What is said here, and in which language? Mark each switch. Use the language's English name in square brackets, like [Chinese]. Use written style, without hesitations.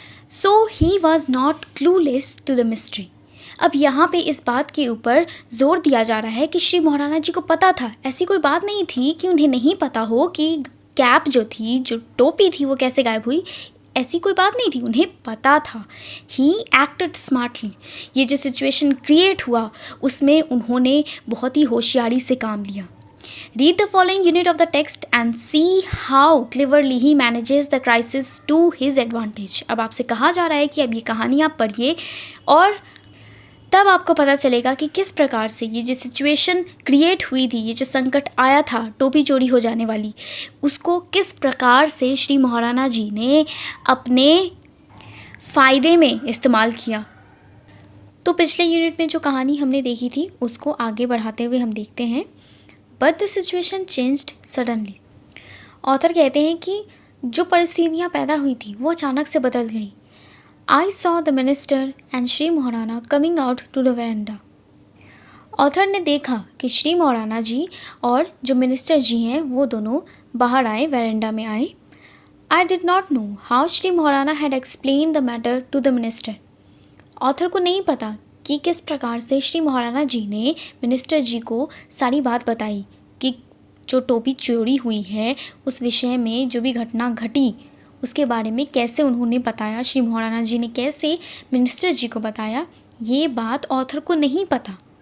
[English] So he was not clueless to the mystery. [Hindi] अब यहाँ पे इस बात के ऊपर जोर दिया जा रहा है कि श्री महाराणा जी को पता था, ऐसी कोई बात नहीं थी कि उन्हें नहीं पता हो कि कैप जो थी, जो टोपी थी वो कैसे गायब हुई। ऐसी कोई बात नहीं थी, उन्हें पता था। [English] He acted smartly. [Hindi] ये जो सिचुएशन क्रिएट हुआ उसमें उन्होंने बहुत ही होशियारी से काम लिया। [English] Read the following unit of the text and see how cleverly he manages the crisis to his advantage. [Hindi] अब आपसे कहा जा रहा है कि अब ये कहानी आप पढ़िए और तब आपको पता चलेगा कि किस प्रकार से ये जो सिचुएशन क्रिएट हुई थी, ये जो संकट आया था टोपी चोरी हो जाने वाली, उसको किस प्रकार से श्री महाराणा जी ने अपने फ़ायदे में इस्तेमाल किया। तो पिछले यूनिट में जो कहानी हमने देखी थी उसको आगे बढ़ाते हुए हम देखते हैं। [English] But the situation changed suddenly. [Hindi] Author कहते हैं कि जो परिस्थितियाँ पैदा हुई थी वो अचानक से बदल गई। [English] I saw the minister and Shri Maharana coming out to the veranda. [Hindi] Author ने देखा कि श्री महाराणा जी और जो मिनिस्टर जी हैं वो दोनों बाहर आए, वेरेंडा में आए। [English] I did not know how Shri Maharana had explained the matter to the minister. [Hindi] Author को नहीं पता कि किस प्रकार से श्री महाराणा जी ने मिनिस्टर जी को सारी बात बताई कि जो टोपी चोरी हुई है उस विषय में जो भी घटना घटी उसके बारे में कैसे उन्होंने बताया, श्री महाराणा जी ने कैसे मिनिस्टर जी को बताया, ये बात ऑथर को नहीं पता।